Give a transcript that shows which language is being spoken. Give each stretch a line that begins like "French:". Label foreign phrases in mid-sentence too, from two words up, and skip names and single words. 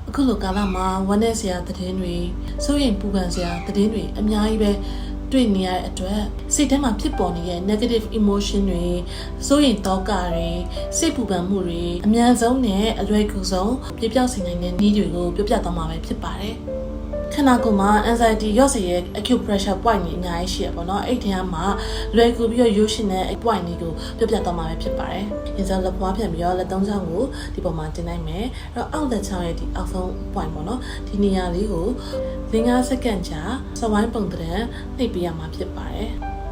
Burmese: အခုလိုကာလမှာဝမ်းနည်းစရာသတင်းတွေစိုးရိမ်ပူပန်စရာသတင်းတွေအများကြီးပဲတွေ့နေရတဲ့အတွက်စိတ်ထဲမှာဖြစ်ပေါ်နေတဲ့
English: negative emotion
Burmese: တွေစိုးရိမ် တောကတွေစိတ်ပူပန်မှုတွေအများဆုံးနဲ့အလွယ်ကူဆုံးပြပြောက်စေနိုင်တဲ့နည်းတွေကိုပြောပြသွားမှာပဲဖြစ်ပါတယ်ခန္ဓာကိုယ်မှာ anxiety ရော့စေရဲ့
English: acute pressure point
Burmese: တွေအများကြီးရှိရပါတော့အဲ့ဒီထဲမှာလွယ်ကူပြီးတော့ usual နဲ့ point တွေကိုပြောပြသွားမှာပဲဖြစ်ပါတယ်။ရင်စလက်ပွားပြန်ပြီးတော့လက်သုံးချောင်းကိုဒီပေါ်မှာတင်လိုက်မယ်။အဲ့တော့အောက်လက်ချောင်းရဲ့ဒီအောက်ဆုံး point ပေါ့နော်။ဒီနေရာလေးကို5 စက္ကန့်ကြာစဝိုင်းပုံသဏ္ဍာန်နှိပ်ပေးရမှာဖြစ်ပါတယ်။